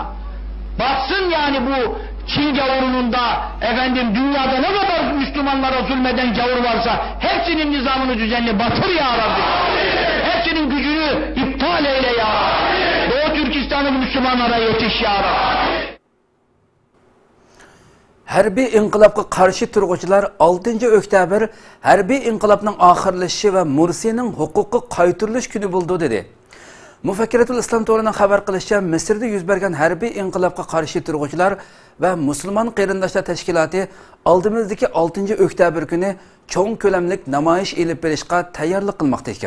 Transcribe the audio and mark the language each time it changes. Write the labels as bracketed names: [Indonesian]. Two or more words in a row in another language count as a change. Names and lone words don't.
[Turkish] Batsın yani bu Çin gavurunun da efendim dünyada ne kadar Müslümanlara zulmeden gavur varsa hepsinin nizamını düzenli batır ya Rabbi. Hepsinin gücünü iptal eyle ya Rabbi. Doğu Türkistan'ın Müslümanlara yetiş ya Rabbi. [Uzbek] Harbiy inqilobga qarshi turg'uvchilar 6-oktyabr harbiy inqilobning oxirlashishi va Mursiyning huquqi qaytarilish kuni bo'ldi dedi. Mufakkiratul Islom to'rining xabar qilishicha, Misrda yuz bergan harbiy inqilobga qarshi turg'uvchilar va musulmon qarindoshlar tashkiloti oldimizdagi 6-oktyabr kuni cho'ng ko'lamlik namoyish elib berishga tayyorlik qilmoqda ekan.